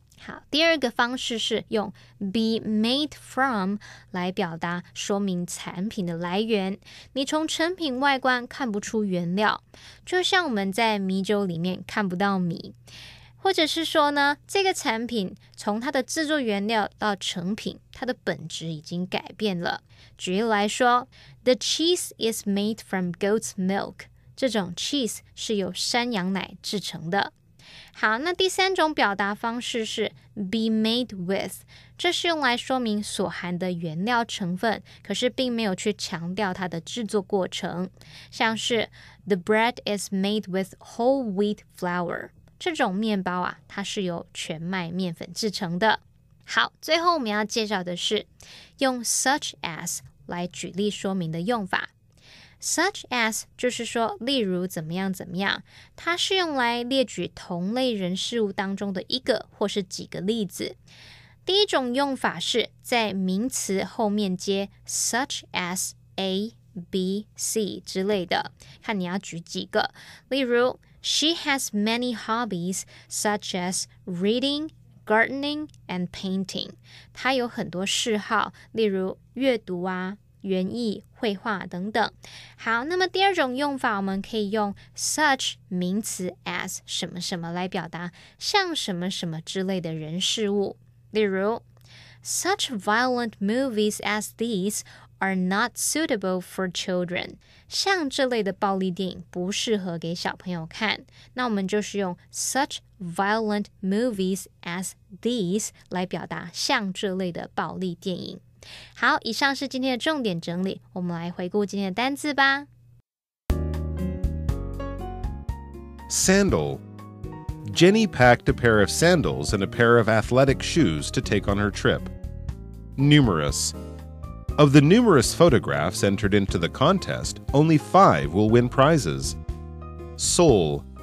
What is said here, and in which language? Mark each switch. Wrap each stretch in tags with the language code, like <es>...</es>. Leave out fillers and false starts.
<zh>好，第二个方式是用 be made from 来表达说明产品的来源。你从成品外观看不出原料，就像我们在米酒里面看不到米，或者是说呢，这个产品从它的制作原料到成品，它的本质已经改变了。举例来说</zh> <en>The cheese is made from goat's milk，</en> <zh>这种 cheese 是由山羊奶制成的。好，那第三种表达方式是 be made with， 这是用来说明所含的原料成分，可是并没有去强调它的制作过程。像是</zh> <en>The bread is made with whole wheat flour，</en> <zh>这种面包啊，它是由全麦面粉制成的。好，最后我们要介绍的是用 such as 来举例说明的用法。 Such as 就是说例如怎么样怎么样，它是用来列举同类人事物当中的一个或是几个例子。第一种用法是在名词后面接 such as A, B, C 之类的，看你要举几个。例如</zh> <en>She has many hobbies such as reading, gardening, and painting.</en> <zh>她有很多嗜好，例如阅读啊、园艺、绘画等等。好，那么第二种用法，我们可以用 such 名词 as 什么什么来表达像什么什么之类的人事物。例如</zh> <en>Such violent movies as these are not suitable for children.</en> <zh>像这类的暴力电影不适合给小朋友看。那我们就是用</zh> <en>such violent movies as these</en> <zh>来表达像这类的暴力电影。好，以上是今天的重点整理，我们来回顾今天的单字吧。</zh> <en>Sandal. Jenny packed a pair of sandals and a pair of athletic shoes to take on her trip. Numerous. Of the numerous photographs entered into the contest, only 5 will win prizes. Sole.</en>